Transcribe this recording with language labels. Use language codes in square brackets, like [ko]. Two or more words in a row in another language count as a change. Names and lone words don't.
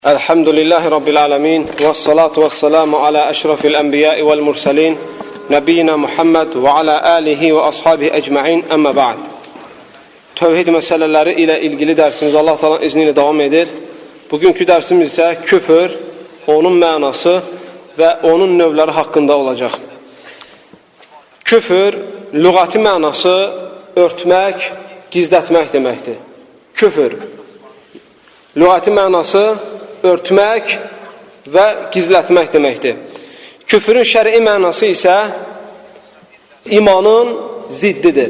[ar] الحمد لله رب العالمين والصلاة والسلام على أشرف الأنبياء والمرسلين نبينا محمد وعلى آله وأصحابه أجمعين أما بعد. [tr] Tevhid meseleleri ile ilgili dersimiz Allah Teala'nın izniyle devam edir. Bugünkü dersimiz ise küfür, [az] onun mənası [tr] ve [az] onun növləri [tr] hakkında olacak. [az] Küfür, lügati mənası örtmək, gizlətmək deməkdir. Küfür, lügati mənası örtmək və gizlətmək deməkdir. Küfrün şəri mənası isə imanın ziddidir.